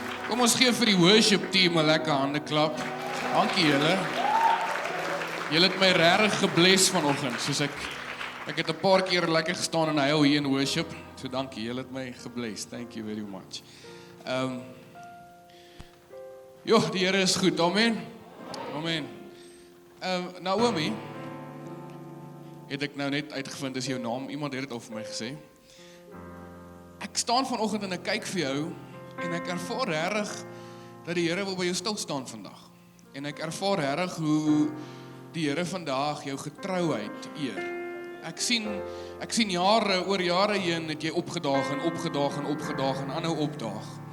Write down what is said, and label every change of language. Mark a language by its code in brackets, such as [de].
[af] Kom ons gee vir die worship team 'n lekker hande klap. Dankie julle. Julle het my regtig gebless vanoggend, soos ek het 'n paar keer lekker gestaan en huil hier in worship. So dankie, julle het my gebless. [en] Thank you very much. [af] Die Here is goed. Amen. Amen. Naomi, het ek nou net uitgevind is jou naam. Iemand het dit al vir my gesê. Ek staan vanoggend en ek kyk vir jou en ek ervaar regtig dat die Here wil by jou stil staan vandag. En ek ervaar regtig hoe die Here vandag jou getrouheid eer. Ek sien oor jare heen het jy opgedaag en aanhou opdaag.